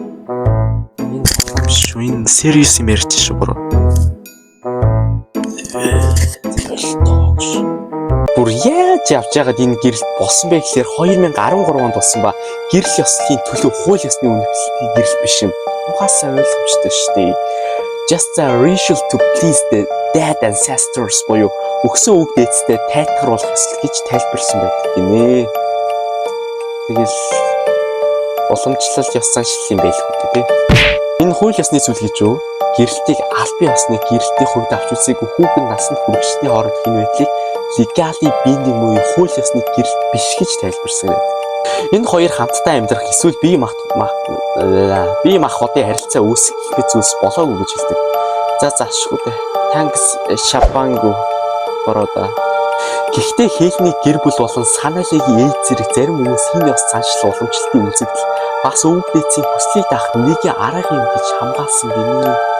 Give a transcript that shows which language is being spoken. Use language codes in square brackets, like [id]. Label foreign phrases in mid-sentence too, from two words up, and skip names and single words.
[mn] Энэ тоглоом биш шүү. Энэ serious юм ярьж шүү бороо. Бүр яаж явж байгаад энэ гэрэл болсон бэ гэхээр 2013 онд болсон ба гэрэл ёслолын төлөв хууль ёсны үнэмшлэлтийн гэрэл биш юм. Угаасаа ойлгомжтой шүү дээ. [en] Just a ritual to please the dead ancestors [mn] буюу өгсөн үг дээдстэй тайтгаруулах ёслол гэж тайлбарласан байдаг гинэ. Тэгэл уламжлал ёс заншил юм байх үү те. Энэ хууль ёсны зүйл гэж юу? Гэрэлтийг албан ёсны гэрэлтийн хувьд авч үзээгүй хүүхэн насанд хүрэгчдийн хооронд хэн байдлыг [en] legally binding [mn] буюу хууль ёсны гэрэлт биш гэж тайлбарсан байдаг. Энэ хоёр хамтдаа амьдрах эсвэл бие махбодын харилцаа үүсгэх зүйлс болоогүй гэж хэлдэг. За заашгүй дээ. Thanks Шабангу бороода. Гэхдээ Кейлиний гэр бүл болон Саналигийн ээж зэрэг зарим хүмүүс энэ ёс заншил уламжлалтын үзэгдэл бас өвөг дээдсийн хүслийг даах нэг арга юм гэж хамгаалсан гинэ.